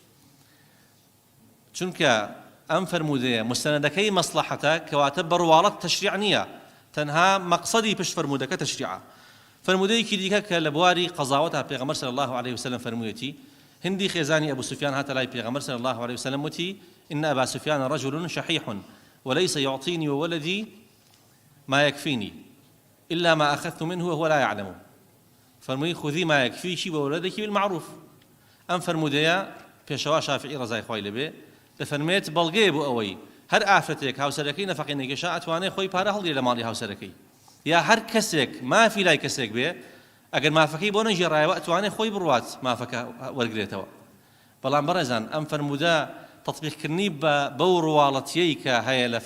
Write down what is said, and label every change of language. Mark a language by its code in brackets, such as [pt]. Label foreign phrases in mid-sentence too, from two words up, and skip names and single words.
[ckb] چونکە ئەم فەرمودەیە مستەنەدەکەی مەسلحەتە کەواتە بڕواڵەت تەشریع نییە تەنها مەقسەدی پشت فەرمودەکە تەشریعە فرمودەیەکی دیکە کە لە بواری قەزاوەتە پێغەمبەر [ar] صلی الله عليه وسلم [ckb] فەرموویەتی هندی خێزانی ئەبوو سوفیان هاتە لای پێغەمبەر [ar] صلی الله عليه وسلم [ckb] وتی [ar] إن أبا سفيان رجل شحيح وليس يعطيني وولدي ما يكفيني إلا ما أخذت منه وهو لا يعلم [ckb] فرمووی [ar] خذي ما يكفيك وولدك بالمعروف [ckb] ئەم فەرمودەیە پێشەوا شافعی ڕەزای خۆی لەبێ دەفەرمێت بەڵگەیە بۆ ئەوەی هەر ئافرەتێک هاوسەرەکەی نەفەقینێکیشا ئەتوانێت خۆی پارە هەڵگرێت لە ماڵی هاوسەرەکەی یا هەر کەسێک مافی لای کەسێک بێ ئەگەر مافەکەی بۆ نەژێڕایەوە ئەتوانێت خۆی بڕوات مافەکە وەرگرێتەوە بەڵام بەڕێزان ئەم فەرمودە تەطبیقکردنی بەو ڕواڵەتیەی کە هەیە لە